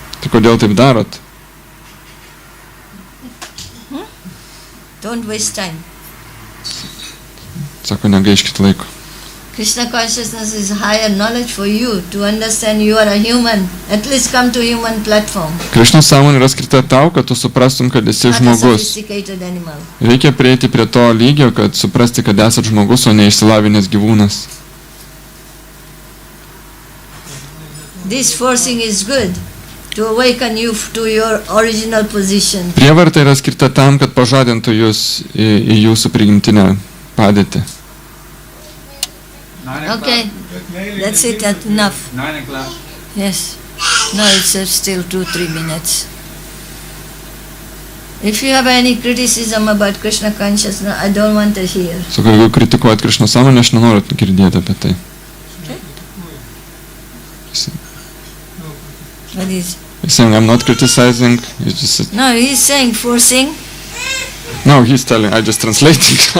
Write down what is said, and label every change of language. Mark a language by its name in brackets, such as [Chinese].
[Lithuanian] Tai kodėl taip darot? [English] Don't waste time. [Lithuanian] Sako, negaiškit laiko. [English] Krishna consciousness is higher knowledge for you to understand you are a human. At least come to human platform. [Lithuanian] Krišnos sąmonė yra skirta tau, kad tu suprastum, kad esi [English] Not a [Lithuanian] žmogus. [English] sophisticated animal. [Lithuanian] Reikia prieiti prie to lygio, kad suprasti, kad esat žmogus, o ne išsilavinęs gyvūnas. [English] This forcing is good to awaken you to your original position. [Lithuanian] Prievarta yra skirta tam, kad pažadintų jūs į jūsų prigimtinę padėtį. [English] Okay, that's it, that's enough. 9 o'clock. Yes. No, it's still 2-3 minutes. If you have any criticism about Krishna consciousness, I don't want to hear. [Lithuanian] Sako, jeigu kritikuojat Krishna sąmonę, aš nenoriu girdėti apie tai. [English] What is? He's saying, I'm not criticizing. He's just... No, he's saying forcing. No, he's telling, I just translating.